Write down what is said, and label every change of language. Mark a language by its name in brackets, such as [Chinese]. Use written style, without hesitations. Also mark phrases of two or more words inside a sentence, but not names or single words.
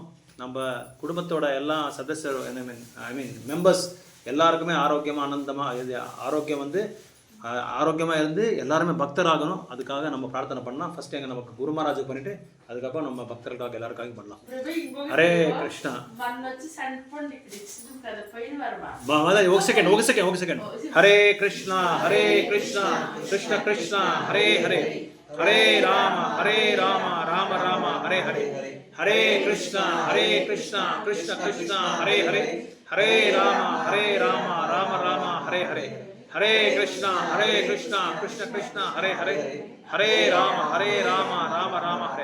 [Tamil] நம்ம குடும்பத்தோட எல்லா சதஸ்யர் [English] I mean members [Tamil] எல்லாருக்குமே ஆரோக்கியமாக ஆனந்தமாக ஆரோக்கியம் வந்து ஆரோக்கியமாக இருந்து எல்லாருமே பக்தராகணும். அதுக்காக நம்ம பிரார்த்தனை பண்ணலாம். ஃபர்ஸ்ட் எங்கள் நமக்கு குரு மகாராஜுக்கு பண்ணிவிட்டு அதுக்கப்புறம் நம்ம பக்தர்களுக்காக எல்லாருக்காக பண்ணலாம். ஹரே கிருஷ்ணா. [Telugu] ఒక సెకండ్. [Sanskrit] హరే కృష్ణ కృష్ణ కృష్ణ హరే హరే, హరే రామ రామ రామ హరే హరే, హరే కృష్ణ కృష్ణ కృష్ణ హరే హరే, హరే రామ రామ రామ హరే హరే, హరే కృష్ణ కృష్ణ కృష్ణ హరే హరే, హరే రామ రామ రామ హరే.